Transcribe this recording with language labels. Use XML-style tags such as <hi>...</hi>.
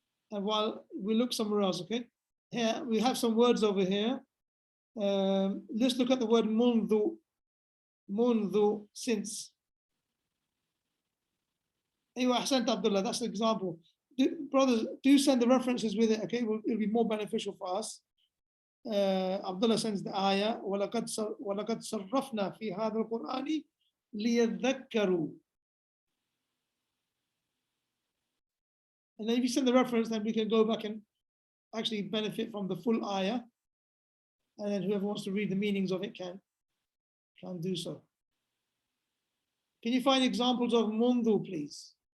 <en>And while we look somewhere else, okay? Here we have some words over here. Let's look at the word mundu. Mundu, since. Anyway, Ahsant Abdullah, that's the example. Brothers, do send the references with it, okay? It'll be more beneficial for us. Abdullah sends the ayah,</en> <ar>وَلَقَدْ صَرَّفْنَا فِي هَذَا الْقُرْآنِ لِيَذَّكَّرُوا.</ar> <en>And then if you send the reference, then we can go back and actually benefit from the full ayah. And then whoever wants to read the meanings of it can do so. Can you find examples of mundu, please?</en>